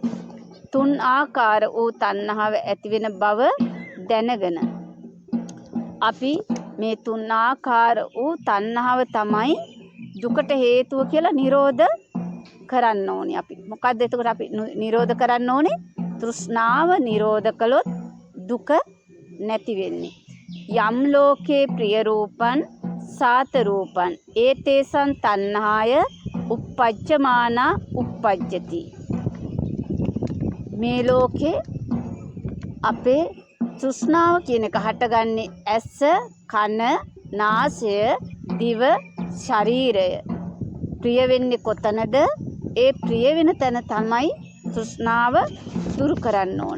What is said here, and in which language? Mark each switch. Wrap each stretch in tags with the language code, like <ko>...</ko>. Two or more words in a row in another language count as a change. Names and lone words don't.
<si>තුන් ආකාර වූ තණ්හාව ඇති වෙන බව දැනගෙන අපි මේ තුන් ආකාර වූ තණ්හාව තමයි දුකට හේතුව කියලා නිරෝධ කරන්න ඕනේ අපි. මොකද්ද එතකොට අපි නිරෝධ කරන්න ඕනේ? තෘෂ්ණාව නිරෝධ කළොත් දුක නැති වෙන්නේ.</si> <pi>යම් ලෝකේ ප්‍රිය රූපං සාත රූපං ඒතේසං තණ්හාය uppajjamaana uppajjati.</pi> <si>මේ ලෝකේ අපේ තෘෂ්ණාව කියන එක හටගන්නේ ඇස, කන, නාසය, දිව, ශරීරය. ප්‍රිය වෙන්නේ කොතනද? ඒ ප්‍රිය වෙන තැන තමයි තෘෂ්ණාව දුරු කරන්න ඕන.</si>